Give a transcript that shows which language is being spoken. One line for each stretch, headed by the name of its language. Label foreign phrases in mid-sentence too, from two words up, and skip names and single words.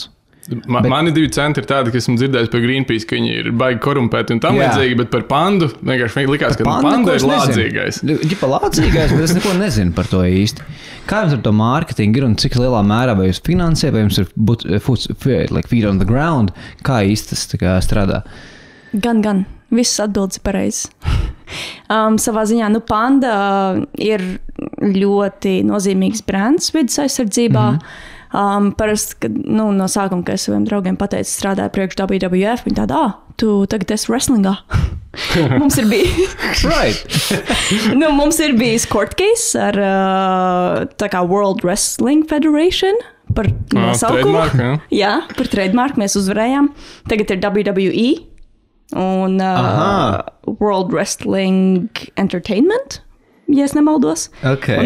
Latvian: Mani 2 centi ir tādi, ka esmu dzirdējis par Greenpeace, ka viņi ir baigi korumpēti un tam līdzīgi, bet par pandu vienkārši likās, ka panda ir lādzīgais. Ģipa lādzīgais, bet es neko nezinu par to īsti. Kā jums ar to mārketingu ir un cik lielā mērā vai jūs finansē, vai jums ir
English: feet on the ground,
Latvian: kā īsti tas strādā? Gan. Viss atbildes pareizs. Savā ziņā, panda ir ļoti nozīmīgs brands vidas aizsardzībā. Parasti, kad no sākuma, kad es saviem draugiem pateicu, strādāju priekš WWF, viņi tāda, tu tagad esi wrestlingā. Mums ir bijis mums ir bijis
English: court case
Latvian: ar tā kā World Wrestling Federation par nosaukumu. Jā, par trademark mēs uzvarējām. Tagad ir WWE. Un World Wrestling Entertainment, ja es nemaldos. Okay.